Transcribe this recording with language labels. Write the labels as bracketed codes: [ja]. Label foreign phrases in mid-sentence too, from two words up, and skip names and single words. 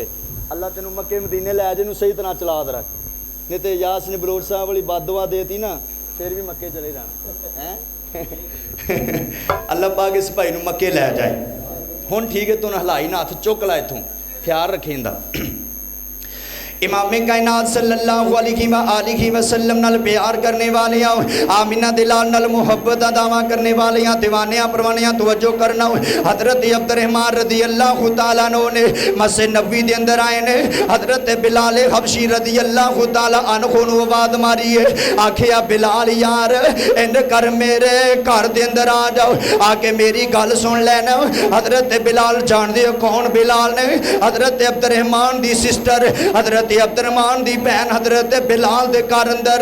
[pa] اللہ تینوں مکے مدینے لے جے صحیح طرح چلا رکھ، نہیں تو یاس نے بلوچ صاحب والی بددعا دیتی نا فیر بھی مکے چلے جانا ہے. اللہ پاک اس بھائی نوں مکے لے جائے۔ ہن ٹھیک ہے، توں ہلائی نا ہتھ چک لا ایتھوں، خیال رکھیندا. امام کائنات [ar] صلى الله عليه وسلم [pa] نال پیار کرنے والے آمنہ دلال نال محبت دا دعویٰ کرنے والے دیوانیا پروانیا توجہ کرنا. حضرت عبدالرحمن [ar] رضي الله تعالى عنه [pa] نے مسجد نبوی دے اندر آئے نے. حضرت بلال حبشی [ar] رضي الله تعالى عنه [pa] نوں آواز ماری ہے، آکھیا بلال یار انج کر میرے گھر دے اندر آ جاؤ، آکے میری گل سن لینا. حضرت بلال جاندے ہو کون بلال نے؟ حضرت عبدالرحمن دی سسٹر حضرت عبدالرحمن دی بہن حضرت بلال دے گھر اندر.